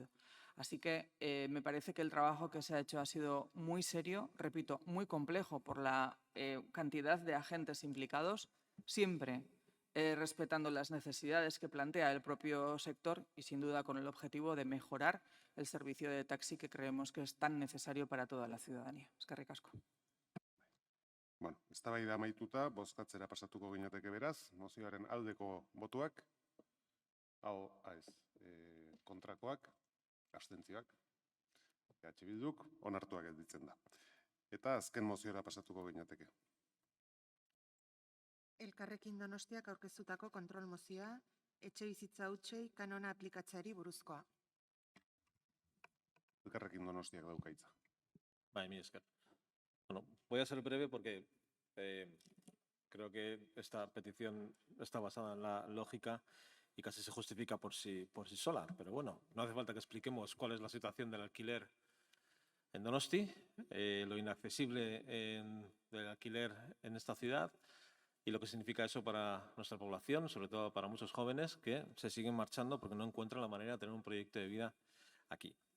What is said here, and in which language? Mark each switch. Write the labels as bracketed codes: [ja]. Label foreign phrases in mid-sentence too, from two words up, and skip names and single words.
[es] Así que me parece que el trabajo que se ha hecho ha sido muy serio, repito, muy complejo por la cantidad de agentes implicados, siempre respetando las necesidades que plantea el propio sector y sin duda con el objetivo de mejorar el servicio de taxi que creemos que es tan necesario para toda la ciudadanía. [eu] Eskerrik asko. Bueno, eztabaida amaituta, bozkatzera pasatuko ginateke beraz, mozioaren aldeko botuak, kontrakoak, abstentzioak, EH Bilduk onartuak gelditzen da. Eta azken moziora pasatuko ginateke. Elkarrekin Donostiak aurkeztutako kontrol mozioa, etxebizitza hutsei kanona aplikatzeari buruzkoa. Elkarrekin Donostiak dauka hitza. Bai, mila esker. [es] Bueno, voy a ser breve porque creo que esta petición está basada en la lógica y casi se justifica por sí sola. Pero bueno, no hace falta que expliquemos cuál es la situación del alquiler en Donosti, lo inaccesible del alquiler en esta ciudad y lo que significa eso para nuestra población, sobre todo para muchos jóvenes que se siguen marchando porque no encuentran la manera de tener un proyecto de vida aquí.